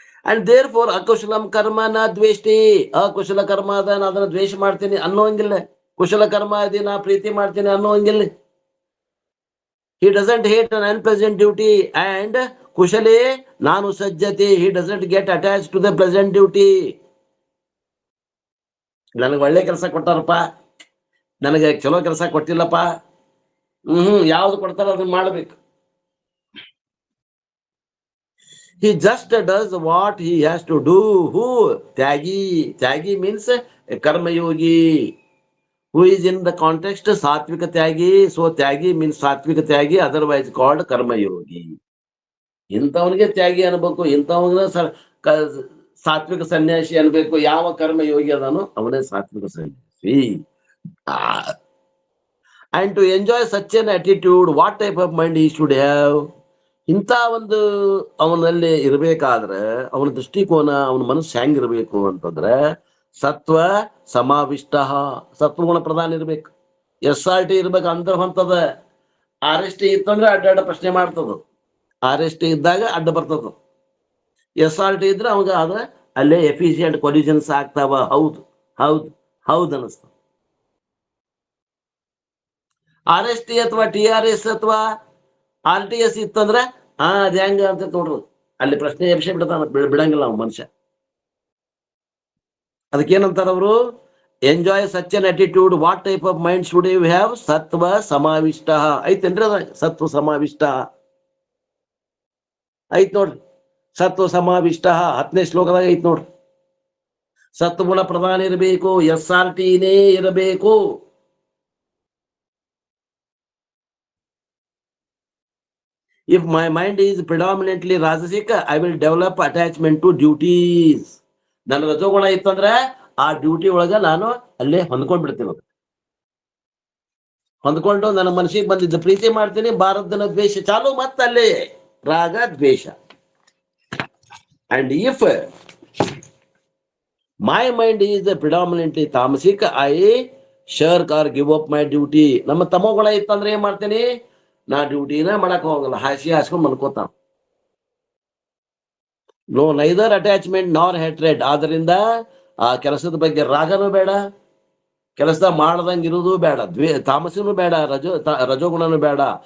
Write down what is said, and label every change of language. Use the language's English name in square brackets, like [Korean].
[English] and therefore [Sanskrit] ಅಕುಶಲಂ ಕರ್ಮ ನ ದ್ವೇಷ್ಟಿ. [Kannada] ಅಕುಶಲ ಕರ್ಮ ಅದ, ನಾ ಅದನ್ನ ದ್ವೇಷ ಮಾಡ್ತೀನಿ ಅನ್ನೋಂಗಿಲ್ಲ. ಕುಶಲ ಕರ್ಮ ಅದಿ, ನಾ ಪ್ರೀತಿ ಮಾಡ್ತೀನಿ ಅನ್ನೋಂಗಿಲ್ಲ. [English] He doesn't hate an unpleasant duty and [Sanskrit] kushale nanu sajjati. [English] He doesn't get attached to the pleasant duty. [Kannada] ನನಗೆ ಒಳ್ಳೆ ಕೆಲಸ ಕೊಟ್ಟಾರಪ್ಪ, ನನಗೆ ಚಲೋ ಕೆಲಸ ಕೊಟ್ಟಿಲ್ಲಪ್ಪ, ಯಾವ್ದು ಕೊಡ್ತಾರ ಅದನ್ನ ಮಾಡ್ಬೇಕು. [English] He just does what he has to do. Who? Tyagi. Tyagi means a karma yogi. Who is in the context Satvika Tyagi. So Tyagi means Satvika Tyagi, otherwise called Karma Yogi. [Kannada] ಇಂಥವನಿಗೆ ತ್ಯಾಗಿ ಅನ್ಬೇಕು, ಇಂಥವನಿಗೆ ಸಾತ್ವಿಕ ಸನ್ಯಾಸಿ ಅನ್ಬೇಕು. ಯಾವ ಕರ್ಮ ಯೋಗಿ ಅದಾನೋ ಅವನೇ ಸಾತ್ವಿಕ ಸನ್ಯಾಸಿ. [English] And to enjoy such an attitude, what type of mind he should have? [Kannada] ಇಂಥ ಒಂದು ಅವನಲ್ಲಿ ಇರ್ಬೇಕಾದ್ರೆ ಅವನ ದೃಷ್ಟಿಕೋನ, ಅವನ ಮನಸ್ಸು ಹೆಂಗಿರ್ಬೇಕು ಅಂತಂದ್ರೆ ಸತ್ವ ಸಮಾವಿಷ್ಟ, ಸತ್ವಗುಣ ಪ್ರಧಾನ ಇರ್ಬೇಕು. SRT ಇರ್ಬೇಕು ಅಂತ ಹೊಂತದ. RST ಇತ್ತಂದ್ರೆ ಅಡ್ಡ ಪ್ರಶ್ನೆ ಮಾಡ್ತದ. RST ಇದ್ದಾಗ ಅಡ್ಡ ಬರ್ತದ. SRT ಇದ್ರೆ ಅವಾಗ ಅದ ಅಲ್ಲೇ [English] efficient collisions [Kannada] ಆಗ್ತಾವ. ಹೌದು ಹೌದು ಹೌದು ಅನಿಸ್ತದ. RST ಅಥವಾ TRS ಅಥವಾ RTS ಇತ್ತಂದ್ರ ಅದ್ ಹೆಂಗ ಅಂತ ನೋಡ್ರಿ, ಅಲ್ಲಿ ಪ್ರಶ್ನೆ ಎಬ್ಸಿ ಬಿಡ್ತಾನ, ಬಿಡಂಗಿಲ್ಲ ಅವ್ ಮನುಷ್ಯ. ಅದಕ್ಕೇನಂತಾರ ಅವರು? [English] Enjoy such an attitude. What type of mind should you have? [Kannada] ಸತ್ವ ಸಮಾವಿಷ್ಟ. ಐತೇನ್ರಿ ಅದ? ಸತ್ವ ಸಮಾವಿಷ್ಟ ಐತ್ ನೋಡ್ರಿ. ಸತ್ವ ಸಮಾವಿಷ್ಟ 10ನೇ ಶ್ಲೋಕದಾಗ ಐತ್ ನೋಡ್ರಿ. ಸತ್ವಗುಣ ಪ್ರಧಾನ ಇರಬೇಕು, SRTನೇ ಇರಬೇಕು. [English] If my mind is predominantly rajasic, I will develop attachment to duties. [Kannada] ನನ್ನ ರಜೋಗುಣ ಇತ್ತಂದ್ರೆ ಆ ಡ್ಯೂಟಿ ಒಳಗ ನಾನು ಅಲ್ಲೇ ಹೊಂದ್ಕೊಂಡ್ಬಿಡ್ತೀನಿ. ಹೊಂದ್ಕೊಂಡು ನನ್ನ ಮನಸ್ಸಿಗೆ ಬಂದಿದ್ದ ಪ್ರೀತಿ ಮಾಡ್ತೀನಿ, ಭಾರತನ ದ್ವೇಷ ಚಾಲು, ಮತ್ತಲ್ಲೇ ರಾಗ ದ್ವೇಷ. [English] And if my mind is predominantly tamasic, I shirk or give up my duty. [Kannada] ನಮ್ಮ ತಮೋಗುಣ ಇತ್ತಂದ್ರೆ ಏನ್ ಮಾಡ್ತೀನಿ, ನಾ ಡ್ಯೂಟಿನ ಮಾಡಕ್ ಹೋಗಲ್ಲ, ಹಾಸ್ಕೊಂಡ್ ಮಲ್ಕೋತಾನ. [English] No neither attachment nor hatred. [Kannada] ಆದ್ರಿಂದ ಆ ಕೆಲಸದ ಬಗ್ಗೆ ರಾಗನೂ ಬೇಡ, ಕೆಲಸ ಮಾಡ್ದಂಗ ಇರುವುದು ಬೇಡ, ತಾಮಸನೂ ಬೇಡ, ರಜೋಗುಣನೂ ಬೇಡ.